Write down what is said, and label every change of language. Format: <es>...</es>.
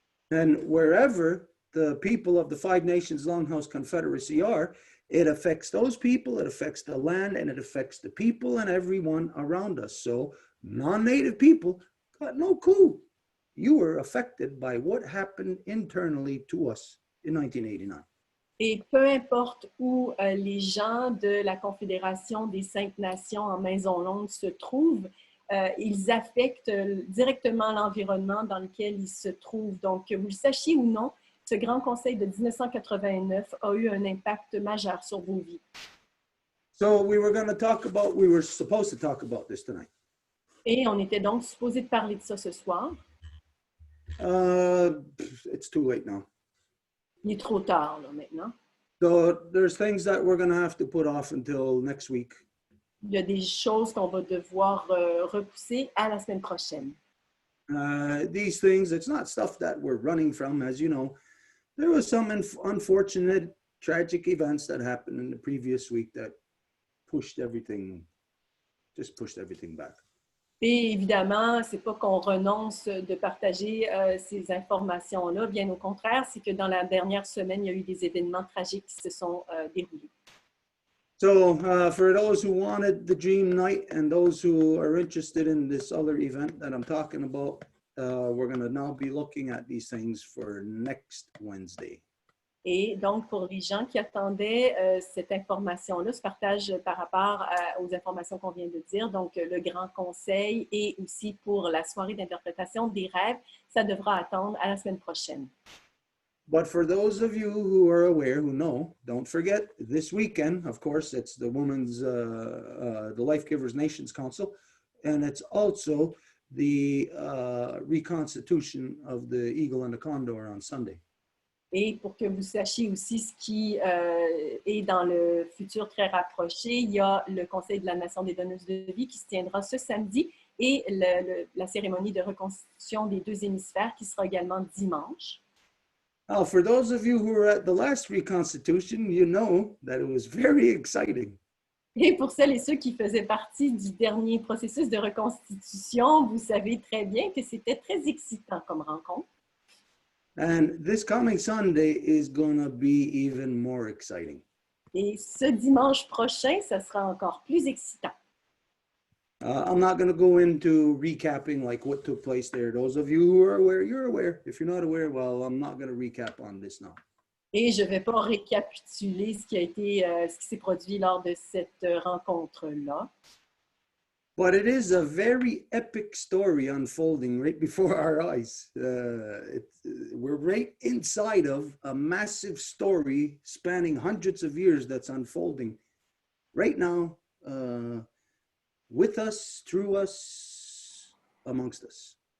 <en>And wherever the people of the Five Nations Longhouse Confederacy are, it affects those people, it affects the land, and it affects the people and everyone around us. So non-native people got no clue. You were affected by what happened internally to us in 1989.</en> <fr>Et peu importe où les gens de la Confédération des Cinq Nations en Maison Longue se trouvent, ils affectent directement l'environnement dans lequel ils se trouvent. Donc, que vous le sachiez ou non, ce Grand Conseil de 1989 a eu un impact majeur sur vos vies.</fr> <en>So we were supposed to talk about this tonight.</en> <fr>Et on était donc supposé de parler de ça ce soir.</fr> <en>It's too late now.</en> <fr>Il est trop tard, là, maintenant.</fr> <en>So there's things that we're going to have to put off until next week.</en> <fr>Il y a des choses qu'on va devoir repousser à la semaine prochaine.</fr> <en>These things, it's not stuff that we're running from, as you know. There was some unfortunate, tragic events that happened in the previous week that pushed everything back.</en> <fr>Et évidemment, c'est pas qu'on renonce de partager ces informations-là. Bien au contraire, c'est que dans la dernière semaine, il y a eu des événements tragiques qui se sont déroulés.</fr> <en>So for those who wanted the dream night and those who are interested in this other event that I'm talking about, we're going to now be looking at these things for next Wednesday.</en> <fr>Et donc, pour les gens qui attendaient cette information-là, ce partage par rapport aux informations qu'on vient de dire, donc le Grand Conseil et aussi pour la soirée d'interprétation des rêves, ça devra attendre à la semaine prochaine.</fr> <en>But for those of you who are aware, who know, don't forget this weekend, of course, it's the the Life Givers Nations Council, and it's also the reconstitution of the Eagle and the Condor on Sunday.</en> <fr>Et pour que vous sachiez aussi ce qui est dans le futur très rapproché, il y a le Conseil de la Nation des donneuses de vie qui se tiendra ce samedi et la cérémonie de reconstitution des deux hémisphères qui sera également dimanche.</fr> <en>Now, for those of you who were at the last reconstitution, you know that it was very exciting.</en> <fr>Et pour celles et ceux qui faisaient partie du dernier processus de reconstitution, vous savez très bien que c'était très excitant comme rencontre.</fr> <en>And this coming Sunday is going to be even more exciting.</en> <fr>Et ce dimanche prochain, ça sera encore plus excitant.</fr> <en>I'm not going to go into recapping like what took place there. Those of you who are aware, you're aware. If you're not aware, well, I'm not going to recap on this now.</en> <fr>Et je ne vais pas récapituler ce qui s'est produit lors de cette rencontre-là.</fr> <en>But it is a very epic story unfolding right before our eyes. We're right inside of a massive story spanning hundreds of years that's unfolding right now, with us, through us, amongst us.</en>